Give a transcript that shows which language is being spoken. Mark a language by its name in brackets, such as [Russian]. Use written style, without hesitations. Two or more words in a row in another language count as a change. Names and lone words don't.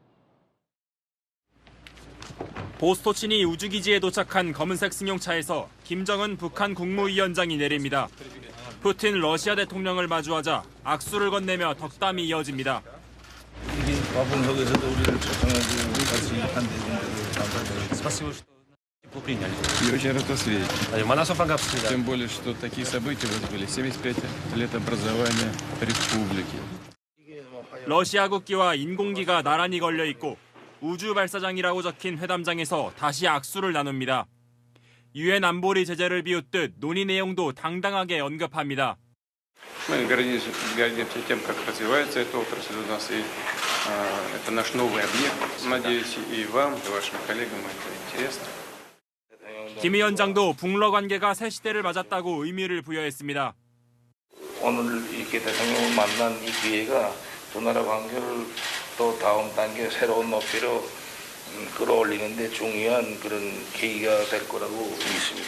[Korean] 보스토치니 우주기지에 도착한 검은색 승용차에서 김정은 북한 국무위원장이 내립니다. 푸틴 러시아 대통령을 마주하자 악수를 건네며 덕담이 이어집니다. 바쁜 속에서도 우리를 초청해주고 같이 한 대중들을 감사드립니다. [Russian] И очень рад вас видеть. Тем более, что такие события у вас были. 75 лет образования республики. [Korean] 러시아 국기와 인공기가 나란히 걸려 있고 우주 발사장이라고 적힌 회담장에서 다시 악수를 나눕니다. 유엔 안보리 제재를 비웃듯 논의 내용도 당당하게 언급합니다. [Russian] Мы гордимся тем, как развивается эта отрасль у нас, и это наш новый объект. Надеюсь, и вам, и вашим коллегам это интересно. [Korean] 김 위원장도 북러 관계가 새 시대를 맞았다고 의미를 부여했습니다. 오늘 이렇게 대통령을 만난 이 기회가 두 나라 관계를 또 다음 단계 새로운 높이로 끌어올리는 데 중요한 그런 계기가 될 거라고 믿습니다.